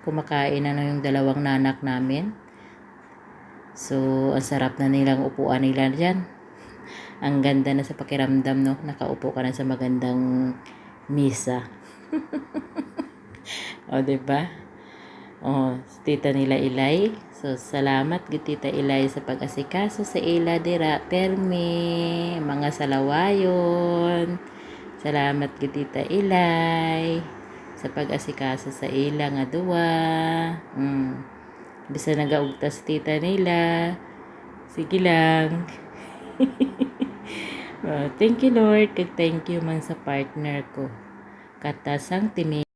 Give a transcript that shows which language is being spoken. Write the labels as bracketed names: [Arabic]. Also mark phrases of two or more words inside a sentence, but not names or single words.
[Filipino] Kumakain na yung dalawang nanak namin. So, ang sarap na nilang upuan nila dyan. Ang ganda na sa pakiramdam, no? Nakaupo ka na sa magandang misa. O, diba? Oh, tita nila Ilay. So, [Hiligaynon] salamat gid tita Ilay sa pag-asikaso sa ila dira permi, mga salawayon. Salamat gid tita Ilay sa pag-asikaso sa ila nga duwa. Bisa nagaugtas tita nila. Sige lang. Oh, [English] thank you Lord, [Hiligaynon] kag [English] thank you [Hiligaynon] man sa partner ko. Katasang timi